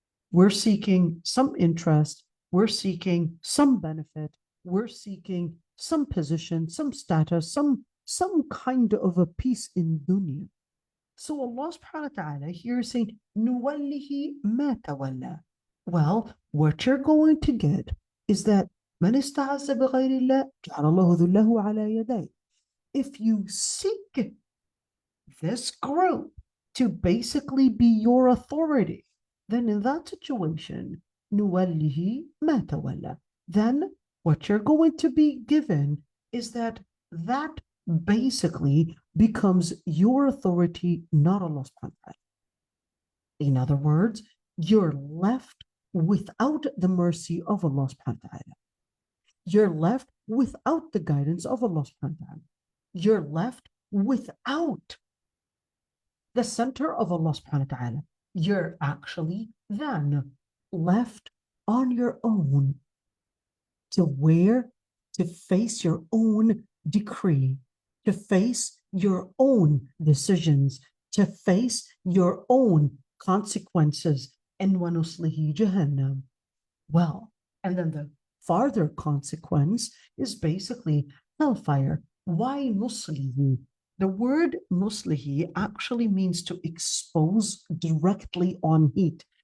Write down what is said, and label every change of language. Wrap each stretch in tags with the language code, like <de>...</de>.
<en>We're seeking some interest, we're seeking some benefit, we're seeking some position, some status, some kind of a peace in dunya. So Allah subhanahu wa ta'ala here is saying,</en> <ar>نُوَلِّهِ مَا تَوَلَّى.</ar> <en>Well, what you're going to get is that</en> <ar>مَنِ اسْتَعَزَّ بِغَيْرِ اللَّهِ جَعَلَ اللَّهُ ذُلَّهُ عَلَى يَدَيْهِ.</ar> <en>If you seek this group to basically be your authority, then in that situation,</en> <ar>نُوَلِّهِ مَا تَوَلَّى.</ar> <en>Then what you're going to be given is that basically becomes your authority, not Allah subhanahu wa ta'ala. In other words, you're left without the mercy of Allah subhanahu wa ta'ala. You're left without the guidance of Allah subhanahu wa ta'ala. You're left without the center of Allah subhanahu wa ta'ala. You're actually then left on your own to where? To face your own decree, to face your own decisions, to face your own consequences. And</en> <ar>وَنُصْلِهِ جَهَنَّمَ.</ar> <en>Well, and then the farther consequence is basically hellfire. Why nuslihi? The word nuslihi actually means to expose directly on heat.</en>